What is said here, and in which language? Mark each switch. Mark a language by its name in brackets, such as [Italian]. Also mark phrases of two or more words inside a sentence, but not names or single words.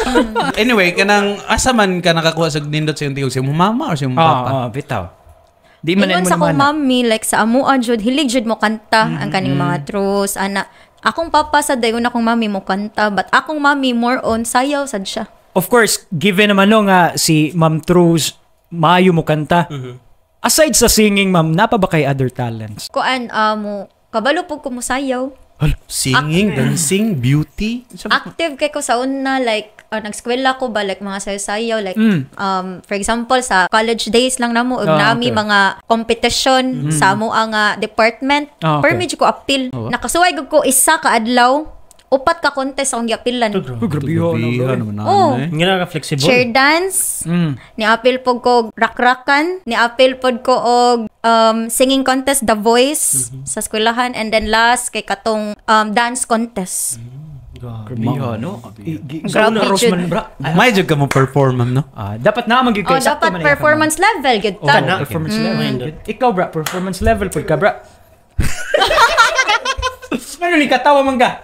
[Cebuano] Anyway, kanang asa man ka nakakuha sa nindot sa iyong tigog, sa iyong mama or sa iyong papa? Bitaw. Di man Ingon sa akong mami, like sa amuan jud, hilig jud mo kanta ang kaning mga truths. Ana, akong papa sa dayon akong mami mo kanta, but akong mami [English] more on [Cebuano] sayaw sad siya. Of course, given naman no nga si Ma'am Truz, maayo mo kanta. Aside sa singing, ma'am, napa ba kay [English] other talents? [Cebuano] Kuan mo kabalo pug ko mo sayaw. [English] Singing, dancing, beauty. [Cebuano] Active kay ko sa una, like nagskwela ko ba like mga sayaw-sayaw, like [English] for example [Cebuano] sa [English] college days [Cebuano] lang namo ug nami mga competition sa amo nga department. Permit ko appeal. Nakasuway gud ko isa ka adlaw, upat ka contest akong giapilan. Grabe Nga ka flexible. [English] Chair dance, [Cebuano] ni-appeal pod ko rakrakan, ni-appeal pod ko og [English] singing contest [Cebuano] The Voice sa eskwelahan, [English] and then last kay katong dance contest. [Cebuano] Grabe no? Grabe jud. May jud ka mo perform, ma'am, no? [Filipino] Dapat na magiging [Cebuano] Oh, dapat [English] performance level [Cebuano] gud ta. [English] Performance level. [Cebuano] Ikaw, bra, [English] performance level [Cebuano] pod ka, bra. Ano ni katawa man ka?